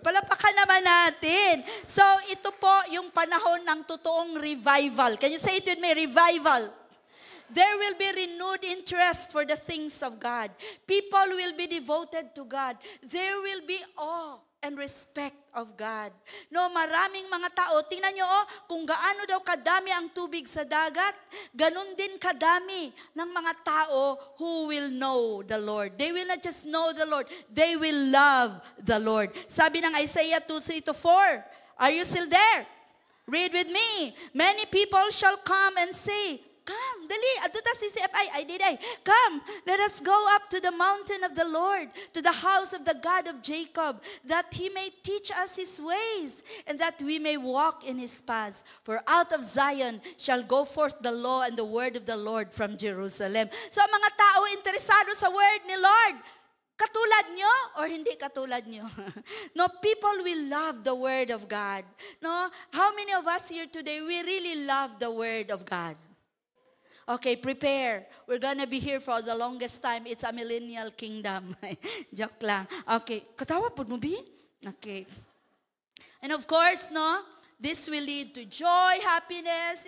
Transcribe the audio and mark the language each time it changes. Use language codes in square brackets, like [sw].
[tl] Palapakan naman natin. So, ito po yung panahon ng totoong revival. [en] Can you say it with me? [tl] Revival. [en] There will be renewed interest for the things of God. People will be devoted to God. There will be awe and respect of God. [tl] No, maraming mga tao, tingnan nyo kung gaano daw kadami ang tubig sa dagat, ganun din kadami ng mga tao [en] who will know the Lord. They will not just know the Lord, they will love the Lord. [tl] Sabi ng [en] Isaiah 2:3-4, are you still there? Read with me. Many people shall come and say, come, [ceb] dali, aduta si CFI, ay, [en] come, let us go up to the mountain of the Lord, to the house of the God of Jacob, that He may teach us His ways, and that we may walk in His paths. For out of Zion shall go forth the law and the word of the Lord from Jerusalem. [tl] So ang mga tao interesado sa word ni Lord, katulad nyo or hindi katulad nyo? [en] No, people will love the word of God. No, how many of us here today, we really love the word of God? Okay, prepare. We're gonna be here for the longest time. It's a millennial kingdom. Joke lang. Okay, [ceb] katawa po mo, Bi? [en] Okay. And of course, no, this will lead to joy, happiness.